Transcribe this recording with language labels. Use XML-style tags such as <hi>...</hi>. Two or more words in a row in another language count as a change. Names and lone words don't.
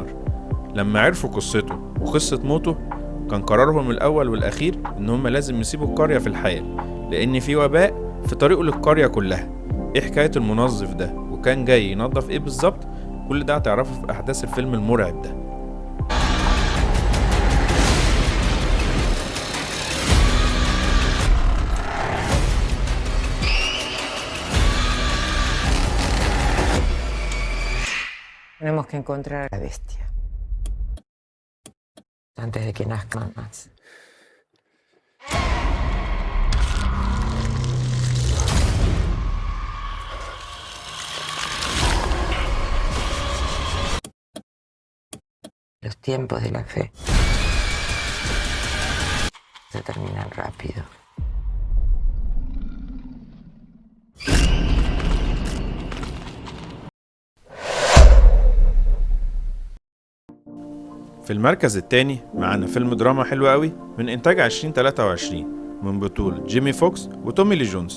<ar>لما عرفوا قصته وقصة موته كان قرارهم الأول والأخير إن هم لازم يسيبوا القرية في الحال، لأن في وباء في طريقه للقرية كلها. ايه حكاية المنظف ده وكان جاي ينظف ايه بالظبط؟ كل ده هتعرفه في احداث الفيلم المرعب ده.</ar> <es>Tenemos que encontrar a la bestia antes de que nazcan más. Los tiempos de la fe se terminan rápido.</es> <ar>في المركز الثاني معانا فيلم دراما حلو قوي من إنتاج 2023 من بطولة جيمي فوكس وتومي لي جونز.</ar>